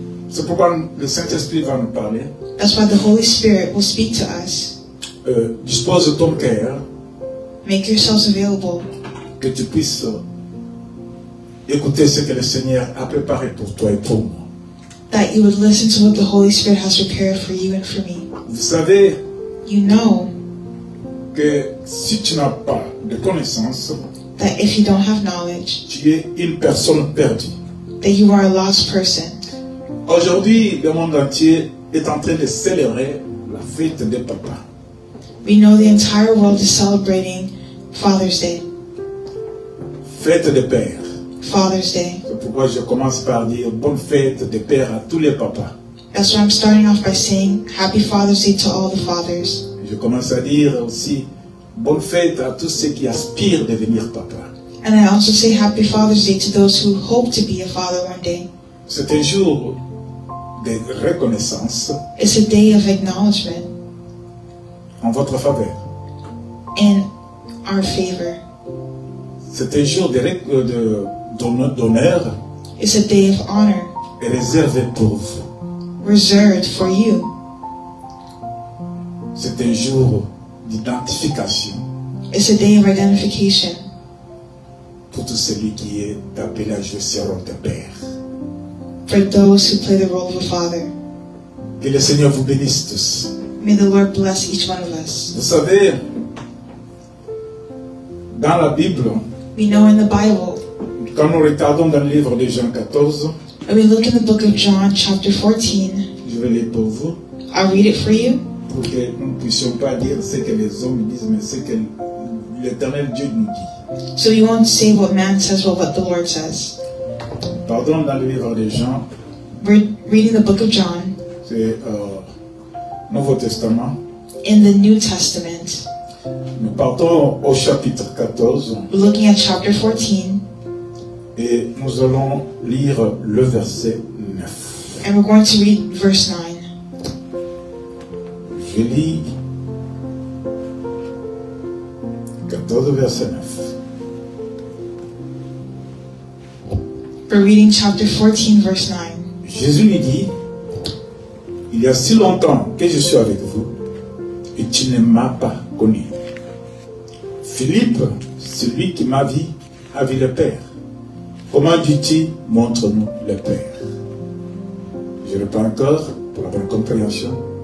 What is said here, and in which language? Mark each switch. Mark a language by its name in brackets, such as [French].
[French] C'est pourquoi le Saint-Esprit va nous parler. [English] That's why the Holy Spirit will speak to us. [French] Dispose de ton cœur [English] Make yourselves available [French] que tu puisses écouter ce que le Seigneur a préparé pour toi et pour moi. [English] that you would listen to what the Holy Spirit has prepared for you and for me. [French] Vous savez [English] You know [French] que si tu n'as pas de connaissances, [English] that if you don't have knowledge, [French] tu es une personne perdue. [English] that you are a lost person. [French] Aujourd'hui, le monde entier est en train de célébrer la fête des papas. [English] We know the entire world is celebrating Father's Day. [French] Fête des pères. [English] Father's Day. [French] C'est pourquoi je commence par dire bonne fête des pères à tous les papas. [English] That's why I'm starting off by saying Happy Father's Day to all the fathers. [French] Je commence à dire aussi bonne fête à tous ceux qui aspirent à devenir papa. [English] And I also say Happy Father's Day to those who hope to be a father one day. [French] C'est un jour de reconnaissance [English] It's a day of acknowledgement [French] en votre faveur. [English] in our favor. [French] C'est un jour d'honneur [English] It's a day of honor [French] et réservé pour vous. [English] reserved for you. [French] C'est un jour d'identification [English] It's a day of identification [French] pour tout celui qui est appelé à jouer ce rôle de père. [English] for those who play the role of a father. [French] Que le Seigneur vous bénisse tous. [English] May the Lord bless each one of us. [French] Vous savez, dans la Bible, [English] We know in the Bible, [French] quand nous regardons dans le livre de Jean 14, [English] when we look in the book of John, chapter 14, [French] je vais lire pour vous, [English] I'll read it for you, [French] pour que nous ne puissions pas dire ce que les hommes disent, mais ce que l'Éternel Dieu nous dit. [English] so we won't say what man says, but what the Lord says. [French] Pardon, dans le livre de Jean, [English] We're reading the book of John [French] c'est Nouveau Testament. [English] in the New Testament. [French] Nous partons au chapitre 14 [English] We're looking at chapter 14, [French] et nous allons lire le verset 9. [English] and we're going to read verse 9. [French] Je lis 14 verset 9. [English] We're reading chapter 14, verse 9. [French] Jésus lui dit, il y a si longtemps que je suis avec vous et tu ne m'as pas connu. Philippe, celui qui m'a vu, a vu le Père. Comment dis-tu, montre-nous le Père? Je reprends encore pour la bonne compréhension.